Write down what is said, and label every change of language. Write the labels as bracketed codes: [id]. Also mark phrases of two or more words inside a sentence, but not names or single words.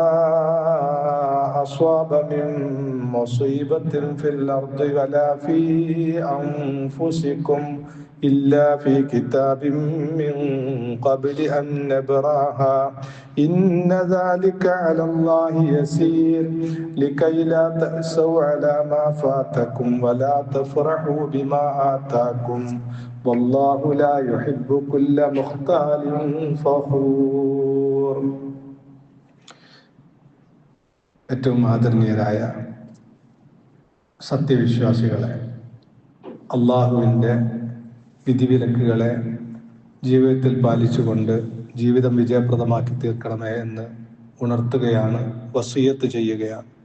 [ar] أصاب من مصيبة في الأرض ولا في أنفسكم إلا في كتاب من قبل أن نبراها إن ذلك على الله يسير لكي لا تأسوا على ما فاتكم ولا تفرحوا بما آتاكم والله لا يحب كل مختال فخور. [ml] ഏറ്റവും ആദരണീയരായ സത്യവിശ്വാസികളെ, അള്ളാഹുവിൻ്റെ വിധിവിലക്കുകളെ ജീവിതത്തിൽ പാലിച്ചുകൊണ്ട് ജീവിതം വിജയപ്രദമാക്കി തീർക്കണമേ എന്ന് ഉണർത്തുകയാണ്, വസിയത്ത് ചെയ്യുകയാണ്.